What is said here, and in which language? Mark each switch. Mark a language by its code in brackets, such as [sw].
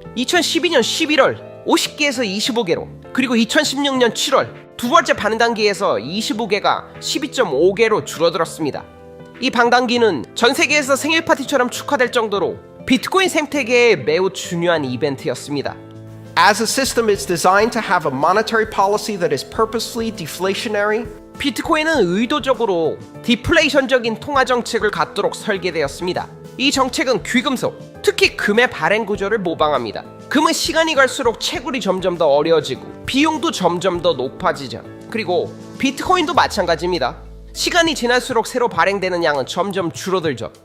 [ko] 2012년 11월 50개에서 25개로, 그리고 2016년 7월 두 번째 반단기에서 25개가 12.5개로 줄어들었습니다. 이 반단기는 전 세계에서 생일 파티처럼 축하될 정도로 비트코인 생태계의 매우 중요한 이벤트였습니다. [en] As a system, it's designed to have a monetary policy that is purposely deflationary. [ko] 비트코인은 의도적으로 디플레이션적인 통화 정책을 갖도록 설계되었습니다. 이 정책은 귀금속, 특히 금의 발행 구조를 모방합니다. 금은 시간이 갈수록 채굴이 점점 더 어려워지고 비용도 점점 더 높아지죠. 그리고 비트코인도 마찬가지입니다. 시간이 지날수록 새로 발행되는 양은 점점 줄어들죠.